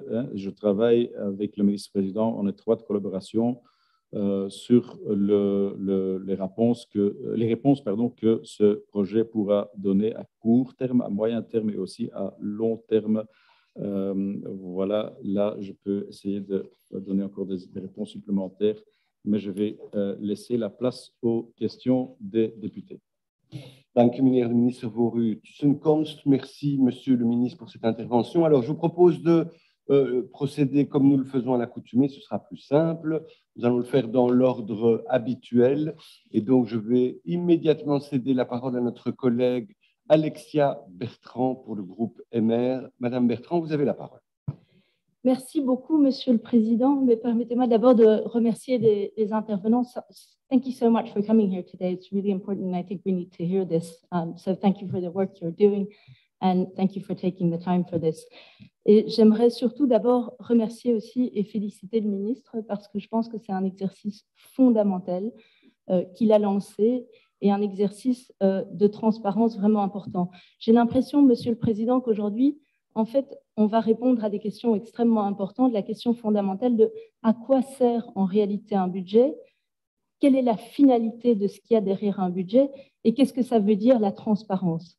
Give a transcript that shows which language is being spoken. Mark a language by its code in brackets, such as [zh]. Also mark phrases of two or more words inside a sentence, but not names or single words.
[fr] Je travaille avec le ministre-président en étroite collaboration sur les réponses que ce projet pourra donner à court terme, à moyen terme et aussi à long terme. Voilà, là, je peux essayer de donner encore des réponses supplémentaires, mais je vais laisser la place aux questions des députés. [nl] Dank u, meneer de minister, voor uw tussenkomst. [fr] Merci, monsieur le ministre, pour cette intervention. Alors, je vous propose de procéder comme nous le faisons à l'accoutumée. Ce sera plus simple. Nous allons le faire dans l'ordre habituel. Et donc, je vais immédiatement céder la parole à notre collègue Alexia Bertrand pour le groupe MR. Madame Bertrand, vous avez la parole. Merci beaucoup, Monsieur le Président. Mais permettez-moi d'abord de remercier les intervenants. [en] Thank you so much for coming here today. It's really important, and I think we need to hear this. So thank you for the work you're doing, and thank you for taking the time for this. [fr] Et j'aimerais surtout d'abord remercier aussi et féliciter le ministre parce que je pense que c'est un exercice fondamental qu'il a lancé et un exercice de transparence vraiment important. J'ai l'impression, Monsieur le Président, qu'aujourd'hui, en fait, on va répondre à des questions extrêmement importantes, la question fondamentale de à quoi sert en réalité un budget, quelle est la finalité de ce qu'il y a derrière un budget et qu'est-ce que ça veut dire la transparence.